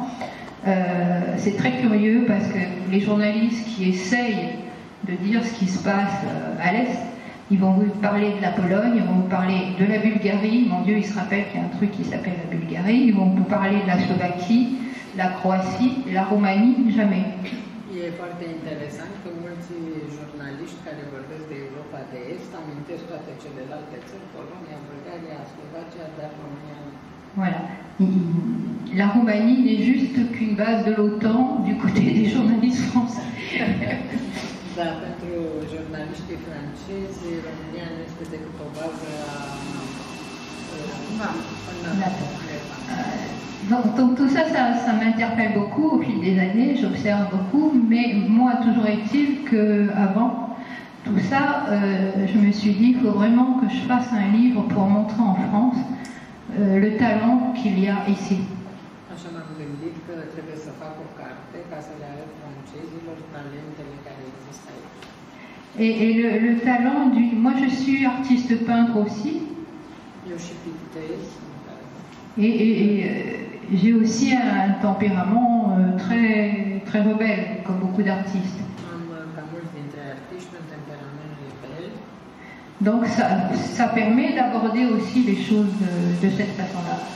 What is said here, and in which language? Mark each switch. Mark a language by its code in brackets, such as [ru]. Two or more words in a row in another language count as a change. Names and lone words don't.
[fr] C'est très curieux parce que les journalistes qui essayent de dire ce qui se passe à l'Est, ils vont vous parler de la Pologne, ils vont vous parler de la Bulgarie, mon Dieu, il se rappelle qu'il y a un truc qui s'appelle la Bulgarie, ils vont vous parler de la Slovaquie, la Croatie, la Roumanie, jamais. [ro] E foarte interesant că mulți jurnaliști care vorbesc de Europa de Est amintesc toate celelalte țări, Polonia, Bulgaria, Slovacia, dar România nu. [fr] Voilà. La Roumanie n'est juste qu'une base de l'OTAN du côté des journalistes français. [ro] Da, pentru jurnaliștii francezi, România nu este decât o bază a NATO. [fr] Donc tout ça, ça m'interpelle beaucoup au fil des années, j'observe beaucoup, mais moi, toujours est-il qu'avant tout ça, je me suis dit qu'il faut vraiment que je fasse un livre pour montrer en France le talent qu'il y a ici. [ro] așa m-am gândit că trebuie să fac o carte ca să le arăt francezilor talentele care există aici. [fr] Et le talent moi je suis artiste peintre aussi. [ro] Eu și pictez. [fr] Et j'ai aussi un tempérament très, très rebelle, comme beaucoup d'artistes. Donc ça permet d'aborder aussi les choses de cette façon-là.